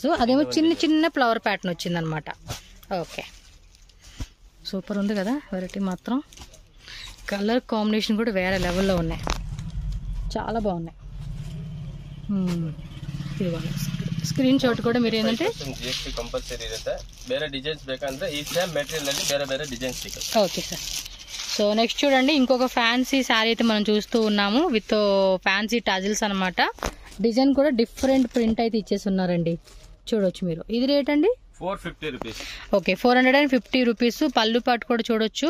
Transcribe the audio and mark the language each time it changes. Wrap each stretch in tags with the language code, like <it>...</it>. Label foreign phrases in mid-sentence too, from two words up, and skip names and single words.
<te>అదేమో చిన్న చిన్న</te> <en>flower pattern</en> <te>వచ్చింది అనమాట. ఓకే, సూపర్ ఉంది కదా వెరైటీ మాత్రం.</te> <en>colour combination</en> <te>కూడా వేరే లెవెల్లో ఉన్నాయి, చాలా బాగున్నాయి. ఇది</te> <en>screen shot</en> <te>కూడా మీరు ఏంటంటే</te> <kn>GST కంపల్సరీ ಇರುತ್ತೆ. ಬೇರೆ ಡಿಸೈನ್ಸ್ ಬೇಕಂದ್ರೆ ಈ</kn> <en>same material</en> <kn>ಅಲ್ಲಿ ಬೇರೆ ಬೇರೆ ಡಿಸೈನ್ಸ್ ಸಿಗುತ್ತೆ.</kn> <te>ఓకే సార్. సో నెక్స్ట్ చూడండి, ఇంకొక ఫ్యాన్సీ శారీ అయితే మనం చూస్తూ ఉన్నాము</te> <en>with fancy tassels</en> <te>అనమాట. డిజైన్ కూడా</te> <en>different print</en> <te>అయితే ఇచ్చేసి ఉన్నారండి, చూడొచ్చు మీరు. ఇది రేట్ అండి 450 రూపీస్. ఓకే, 450 రూపీస్. పళ్ళు పాటు కూడా చూడొచ్చు.</te>